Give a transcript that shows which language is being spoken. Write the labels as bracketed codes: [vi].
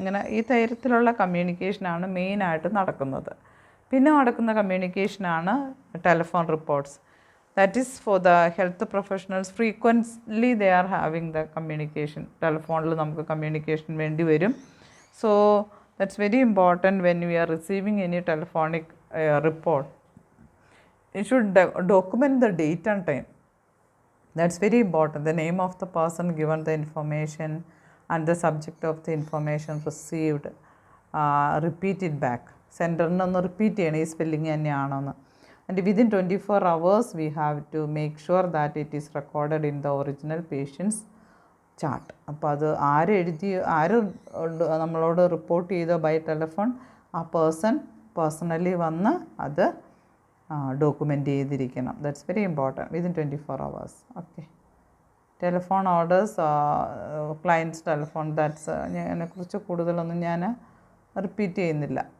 [ml] ഇങ്ങനെ ഈ തരത്തിലുള്ള കമ്മ്യൂണിക്കേഷനാണ് മെയിനായിട്ട് നടക്കുന്നത്. പിന്നെ നടക്കുന്ന കമ്മ്യൂണിക്കേഷനാണ് telephone reports. [en] That is for the health professionals. Frequently they are having the communication. [ml] ടെലിഫോണിൽ നമുക്ക് കമ്മ്യൂണിക്കേഷൻ വേണ്ടി വരും. [en] So that's very important when we are receiving any telephonic report. You should document the date and time. That's very important. The name of the person given the information and the subject of the information received. Repeat it back. [ml] Sender ഒന്ന് repeat ചെയ്യണം ഈ spelling തന്നെയാണെന്ന്. [en] And within 24 hours we have to make sure that it is recorded in the original patient's chart. [ml] അപ്പോൾ അത് ആര് നമ്മളോട് report ചെയ്തോ [en] by telephone, [ml] ആ പേഴ്സൺ പേഴ്സണലി വന്ന് അത് ഡോക്യുമെൻ്റ് ചെയ്തിരിക്കണം. [en] That's very important within 24 hours. Okay. Telephone orders, clients telephone, that's [ml] അതിനെക്കുറിച്ച് കൂടുതലൊന്നും ഞാൻ റിപ്പീറ്റ് ചെയ്യുന്നില്ല.